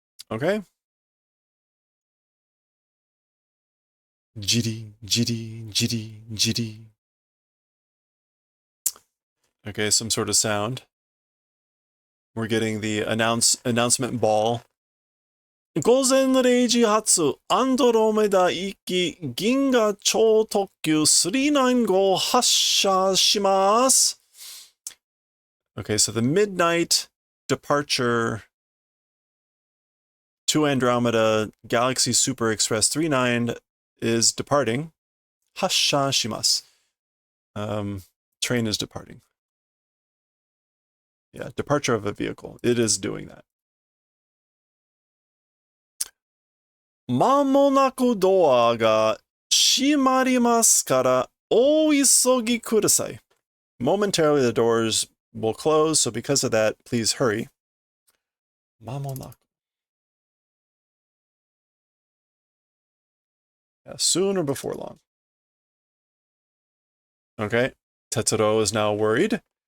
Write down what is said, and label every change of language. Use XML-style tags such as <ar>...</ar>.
<en>Okay. Jitty, jitty, jitty, jitty. Okay, some sort of sound. We're getting the announcement ball.</en> <ja>午前0時発アンドロメダ行き銀河超特急395発車します.</ja> <en>Okay, so the midnight departure to Andromeda Galaxy Super Express 39 is departing.</en> <ja>発車します.</ja> <en>Train is departing. Yeah, departure of a vehicle. It is doing that.</en> <ja>間もなくドアが閉まりますからお急ぎください.</ja> <en>Momentarily the doors will close, so because of that, please hurry.</en> <ja>間もなく.</ja> <en>Yeah, soon or before long. Okay, Tetsuro is now worried.</en>